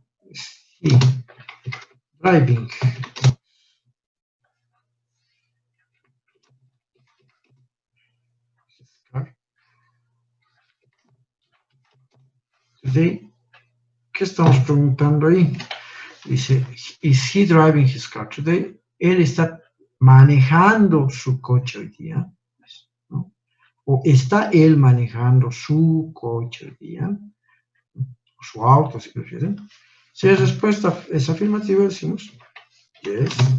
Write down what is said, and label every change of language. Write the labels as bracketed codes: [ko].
[en] Is he driving. [es] Today, ¿qué estamos preguntando ahí? [en] Dice, is he driving his car today? [es] Él está manejando su coche hoy día, ¿no? O está él manejando su coche hoy día, o su auto, si prefieren. Si la respuesta es afirmativa, decimos yes.